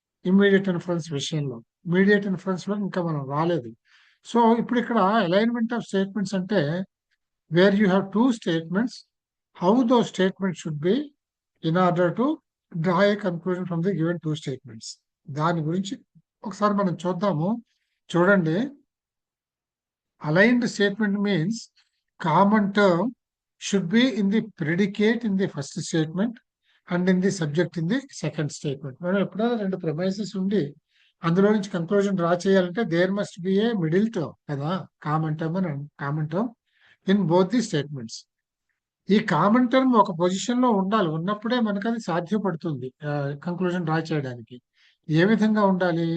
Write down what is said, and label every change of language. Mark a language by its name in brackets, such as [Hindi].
[Telugu] Immediate inference విషయంలో, immediate inference లో ఇంకా మనం రాలేదు. సో ఇప్పుడు ఇక్కడ [English] Alignment of statements అంటే where you have two statements, how though statement should be in order to draw a conclusion from the given two statements. [Telugu] దాని గురించి ఒకసారి మనం చూద్దాము. [English] చూడండి, aligned statement means common term should be in the predicate in the first statement and in the subject in the second statement. [Telugu] మనం ఎప్పుడైనా రెండు premises ఉండి అందులో నుంచి కంక్లూజన్ డ్రా చేయాలంటే [English] there must be a middle term [Telugu] కదా, [English] Common term in both the statements. [Telugu] ఈ common term ఒక పొజిషన్ లో ఉండాలి, ఉన్నప్పుడే మనకు అది సాధ్యపడుతుంది కంక్లూజన్ డ్రా చేయడానికి. ఏ విధంగా ఉండాలి?